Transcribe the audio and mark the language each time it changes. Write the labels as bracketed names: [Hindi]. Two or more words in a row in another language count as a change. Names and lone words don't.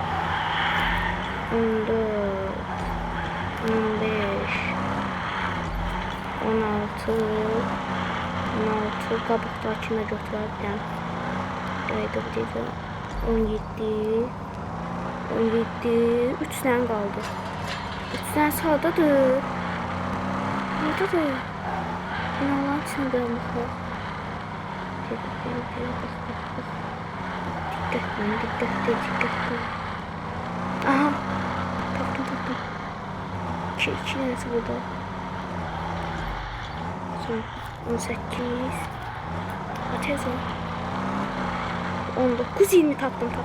[Azerbaijani] 14 15 16 qabaqdakını götürərəm. Qayda bir 17 3 tane qaldı. 3 tane sağdadır. Oradadır. İnanlar içine bir baxaq. Diqqətli. Aha. Tapdım. 2 tanesi burada. 18 Atezim 19 20 tapdım.